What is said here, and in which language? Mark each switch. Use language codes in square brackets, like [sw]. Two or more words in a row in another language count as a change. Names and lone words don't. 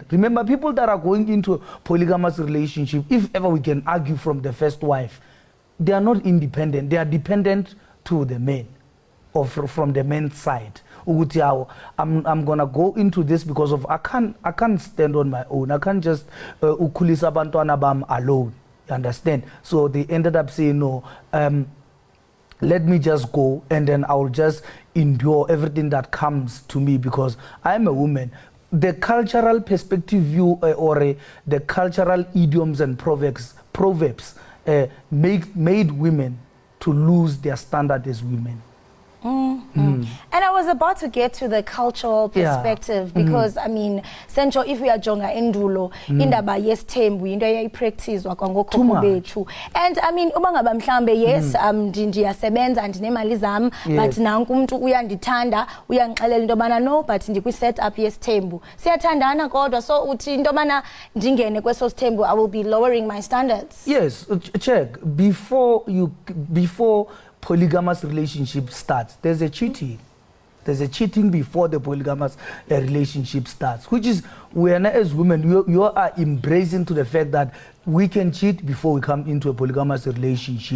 [en] Remember, people that are going into a polygamous relationship, if ever we can argue from the first wife, they are not independent. They are dependent to the men or from the men's side. I'm gonna go into this because of I can't stand on my own. I can't just [xh] ukhulisa abantwana bam [en] alone. You understand? So they ended up saying no. Let me just go and then I'll just endure everything that comes to me because I'm a woman. The cultural perspective view the cultural idioms and proverbs made women to lose their standard as women. And I was about to get to the cultural perspective because I mean, Central, if we are [xh] jonga endulo, Iindaba yesithembu into eyayipracticewa kwangokhokho bethu. [en] And I mean, [xh] uba ngaba mhlambe yes, ndiyasebenza ndinemali zam, but nanku umuntu uyandithanda, uyangixelela into yobana no, but ndikwi setup yesithembu. Siyathandana kodwa, so uthi into yobana ndingene kweso sithembu, [en] I will be lowering my standards. Yes, check. Before polygamous relationship starts, there's a cheating. There's a cheating before the polygamous relationship starts, which is when as women, you are embracing to the fact that we can cheat before we come into a polygamous relationship.